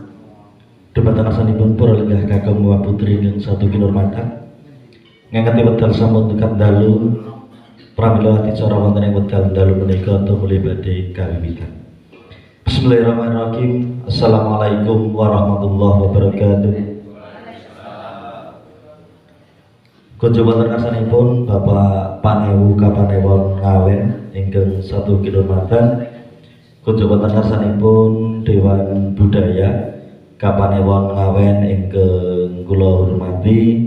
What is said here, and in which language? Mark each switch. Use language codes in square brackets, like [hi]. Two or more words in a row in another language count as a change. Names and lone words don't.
[jv] Dumateng asmanipun para lenggah kakung Wah Putri ingkang satu kinurmatan. Ngangeti wedal sampun tekan dalu pramila adicara wonten ing wedal dalu menika tumuli badhe kawiwitan. [ar] بسم الله الرحمن الرحيم. السلام عليكم ورحمة الله وبركاته. [jv] Kunjuk wonten karsanipun Bapak Panewu Kapanewon Ngawen ingkang satu kinurmatan. Kunjuk wonten karsanipun Dewan Budaya Kapanewon Ngawen ingkang kula hormati